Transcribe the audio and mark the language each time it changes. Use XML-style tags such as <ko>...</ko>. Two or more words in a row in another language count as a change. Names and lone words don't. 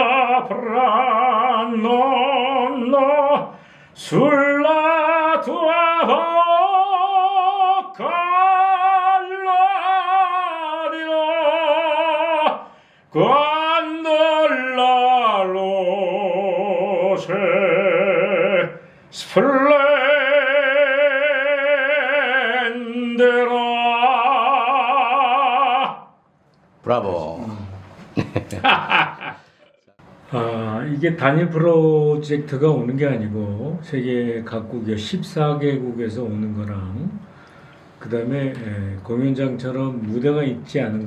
<it>sapranno, no, sulla tua bocca lo dirò, quando la luce splenderà.</it> <ko>브라보. 이게 단일 프로젝트가 오는 게 아니고 세계 각국의 14개국에서 오는 거랑 그 다음에 공연장처럼 무대가 있지 않은</ko>